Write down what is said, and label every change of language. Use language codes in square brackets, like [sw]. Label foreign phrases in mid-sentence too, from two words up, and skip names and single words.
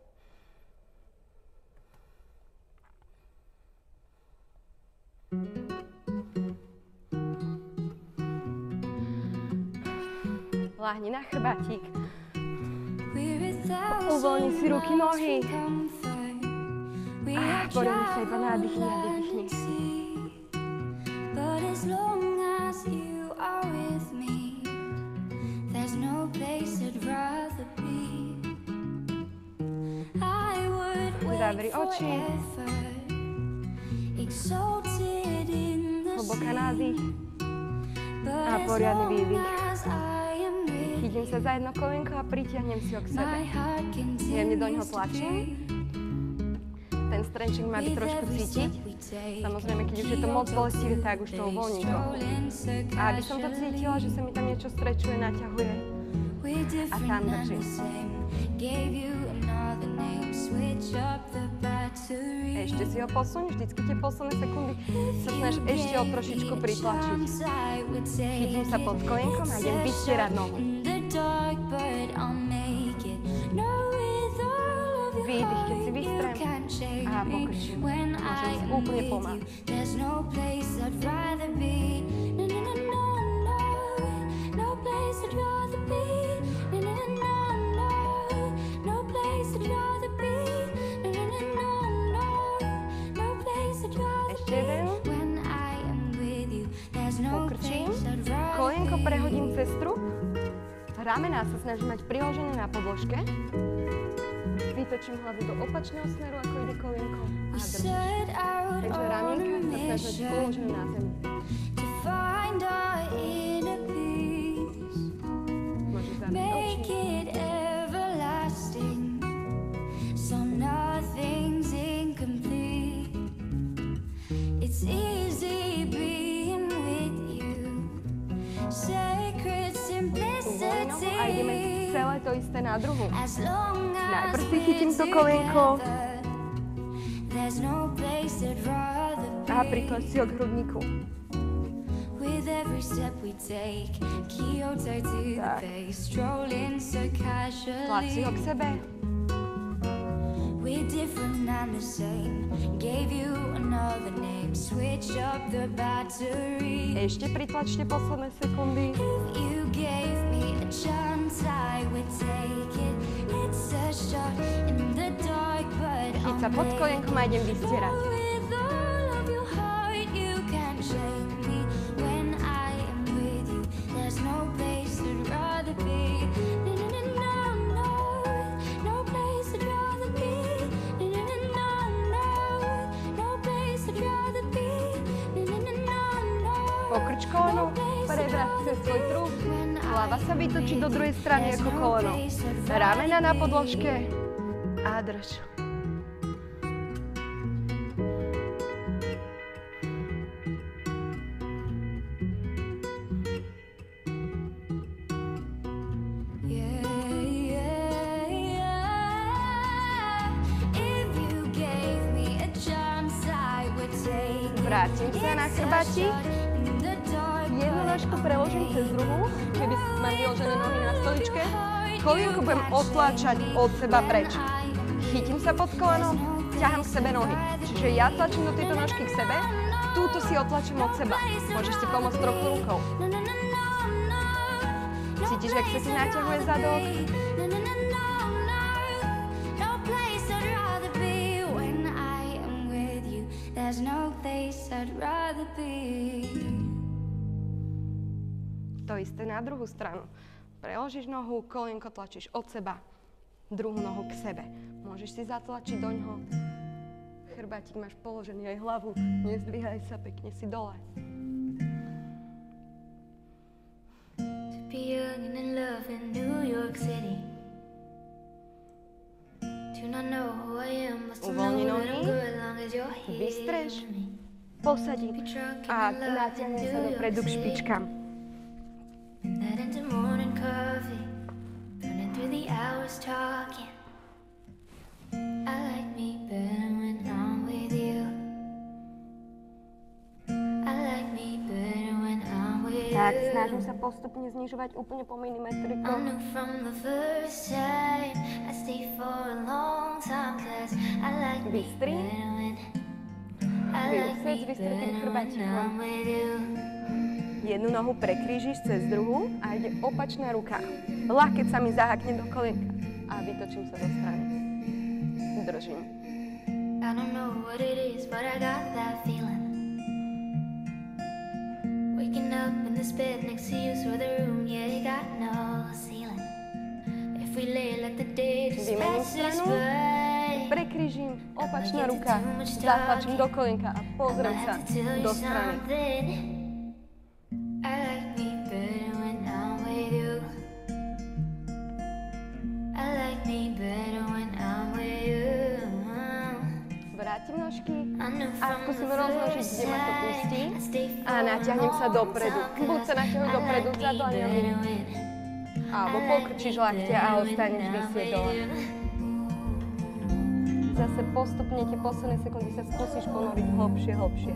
[sk] Láhni na chrbátik. Uvoľni si ruky, nohy. A poriadne sa iba nádychni a vydýchni. [en] As long as you are with me, there's no place I'd rather be. I would [sk] Zavri [en] wait [sk] oči. [en] forever, exalted in the [sk] Hlboká [en] sea. [sk] nádych [en] But [sk] a [en] as [sk] poriadny [en] long [sk] výdych. [en] as I am with [sk] Chytím sa za jedno kolenko a pritiahnem si ho k sebe. [en] my heart [sk] Jemne do ňoho [en] continues to [sk] tlačím. [en] beat. [sk] Ten stretching má byť [en] With [sk] trošku [en] every [sk] cítiť. [en] step we take, [sk] Samozrejme, keď už je to moc bolestivé, tak už to uvoľním trochu. A aby som to cítila, že sa mi tam niečo strečuje, naťahuje. [en] We're different [sk] tam [en] and [sk] držím. [en] the same. Gave you another name, switch up the battery. [sk] Ešte si ho posuň, vždycky tie posledné sekundy sa snaž ešte o trošičku pritlačiť. Chytím sa pod kolienkom a idem vystierať nohu. Výdych, keď si vystrem a pokrčím. Môžem si úplne pomáhať. [en] There's no place I'd rather be. No, no, no, no, no. No place I'd rather be. No, no, no, no, no. No place I'd rather be. No, no, no, no, no. No place I'd rather [sk] Ešte [en] be. [sk] jeden. [en] When I am with you, there's no [sk] Pokrčím. [en] place I'd rather [sk] Kolienko [en] be. [sk] prehodím cez trup. Ramená sa snažím mať priložené na podložke. Vytočím hlavu do opačného smeru, ako ide kolienko. A držím. [en] Set out [sk] Takže [en] on a [sk] ramienka sa snažím mať [en] mission [sk] položené na zemi. [en] to find our inner peace. [sk] Môžeš zavrieť [en] Make [sk] oči. [en] it everlasting, so nothing's incomplete. It's easy being with you, sacred [sk] Uvoľnou a ideme [en] simplicity. [sk] celé to isté na druhu. [en] As long as [sk] Najprv si [en] we're [sk] chytím to kolienko [en] together, there's no place I'd rather [sk] a prikloň si ho k hrudníku. [en] With every step we take, Kyoto to the [sk] Tak. [en] base, strolling so [sk] Tlač si ho k [en] casually. [sk] sebe. [en] We're different and the same. Gave you another name, switch up the battery. [sk] Ešte pritlačte posledné sekundy. [en] If you gave me a chance, I would take it. It's a shot in the dark, but [sk] Chyť sa [en] I'll [sk] pod [en] make [sk] kolienkom a idem [en] it. [sk] vystierať. [en] With all of your heart, you can shake me. When I am with you, there's no place I'd rather be. No, no, no, no, no. No place I'd rather be. No, no, no, no, no. No place I'd rather be. No, no, no, no, no. [sk] Pokrč koleno, prebrať cez svoj trup. Hlava sa vytočí do druhej strany ako koleno. Ramena na podložke a drž. [en] Yeah, yeah, yeah. If you gave me a chance, I would take it. [sk] Vrátim sa na chrbátik. Jednu nožku preložím cez druhú, keby mám vyložené nohy na stoličke. Kolienko budem otláčať od seba preč. Chytím sa pod koleno, ťahám k sebe nohy. Čiže ja tlačím do tejto nožky k sebe, túto si otlačím od seba. Môžeš si pomôcť trochu rukou. Cítiš, jak sa ti naťahuje zadok? [en] There's no place I'd rather be. [sk] To isté na druhú stranu. Preložíš nohu, kolienko tlačíš od seba, druhú nohu k sebe. Môžeš si zatlačiť do ňoho. Chrbátik máš položený, aj hlavu. Nezdvíhaj sa, pekne si dole. [en] To be young and in love in New York City. Do not know who I am, but still know [sk] Uvoľni [en] that [sk] nohy, [en] I'm good long as you're here. [sk] vystreš, [en] with me. [sk] posadí [en] Be drunk [sk] a [en] and in love in [sk] natiahne sa [en] New [sk] dopredu [en] York [sk] k [en] City. [sk] špičkám. [en] That into morning coffee, burning through the hours talking. I like me better when I'm with you. I like me better when I'm with [sk] Tak, [en] you. [sk] snažím sa postupne znižovať úplne po [en] I [sk] milimetrikoch. [en] knew from the first time I stay for a long time, 'cause I like me [sk] Bystri. [en] better when I like [sk] Vyúsec [en] me [sk] vystretým [en] better when [sk] chrbátikom. [en] I'm with you. [sk] Jednu nohu prekrížiš cez druhú a ide opačná ruka. Ľahkeť sa mi zahakne do kolienka a vytočím sa do strany. Držím. [en] I don't know what it is, but I got that feeling. this bed next to you, through the room, yeah, you got no ceiling. If we lay like the day just [sk] Vymením [en] passes [sk] stranu, [en] by. [sk] prekryžím, opačná ruka, zatlačím do kolenka a pozriem sa do strany. [en] I like me better when I'm with you. I like me better when I'm with you. [sk] Vrátim nožky a skúsim rozložiť, kde ma to pustí a natiahnem sa dopredu. Buď sa natiahuj dopredu za dlaňami, alebo pokrčíš lakte a ostaneš vysieť dole. Zase postupne tie posledné sekundy sa skúsiš ponoriť hlbšie, hlbšie.